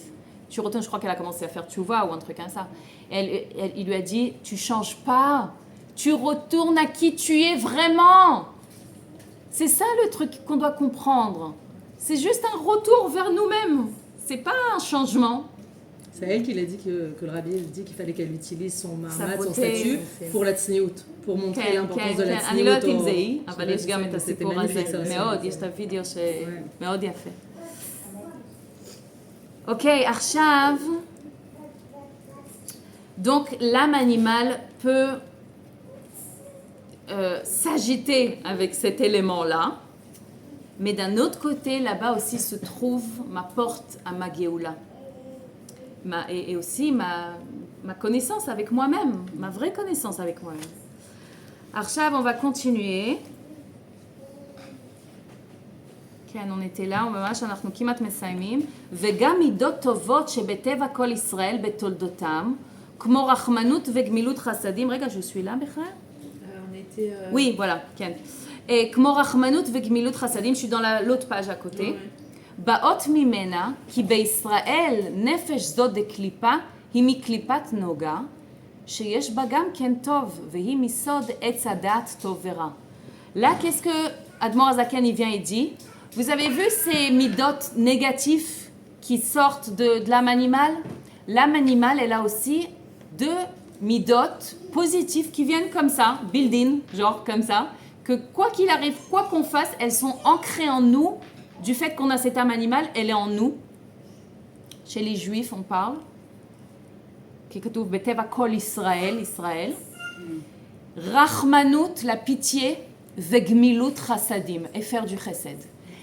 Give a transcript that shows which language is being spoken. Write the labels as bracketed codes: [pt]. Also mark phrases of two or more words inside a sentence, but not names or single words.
[fr] Tu retournes, je crois qu'elle a commencé à faire tchouva ou un truc comme ça. Il lui a dit, tu changes pas, tu retournes à qui tu es vraiment. C'est ça le truc qu'on doit comprendre. C'est juste un retour vers nous-mêmes. C'est pas un changement. C'est elle qui l'a dit que le rabbi a dit qu'il fallait qu'elle utilise son mahamad, son beauté. statut pour la tsniout, pour montrer l'importance de la [he] אני לא יודעת [fr] tsniout. [he] אם זה היא, אבל יש גם את הסיפור הזה. [fr] magnifique, ça aussi. [he] מאוד, יש את הוידאו שמאוד יפה. אוקיי, עכשיו, [fr] donc l'âme animale peut s'agiter avec cet élément-là, mais d'un autre côté, là-bas aussi se trouve ma porte à ma Géoula. Et aussi ma connaissance avec moi-même, ma vraie connaissance avec moi-même. עכשיו, on va continuer. כן, on était là, [he] ממש אנחנו כמעט מסיימים. וגם מידות טובות שבטבע כל ישראל בתולדותם, כמו רחמנות וגמילות חסדים. רגע, [fr] je suis là בכלל? On était... Oui, voilà, [he] כן. כמו רחמנות וגמילות חסדים, [fr] je suis dans l'autre page à côté. [he] באות ממנה, כי בישראל נפש זו דקליפה, היא מקליפת נוגה, שיש בה גם כן טוב, והיא מסוד עץ הדעת טוב ורע. [fr] Là, qu'est-ce que Admor Azaken il vient et dit? Vous avez vu ces midotes négatifs qui sortent de l'âme animale? L'âme animale, elle a aussi deux midotes positives qui viennent comme ça, build-in, genre comme ça, que quoi qu'il arrive, quoi qu'on fasse, elles sont ancrées en nous. Du fait qu'on a cette âme animale, elle est en nous. Chez les Juifs, on parle. Qui est [he] שבטבע כל ישראל, [fr] Israël. Rachmanut, la pitié, [he] וגמילות חסדים, [fr] et faire du chesed.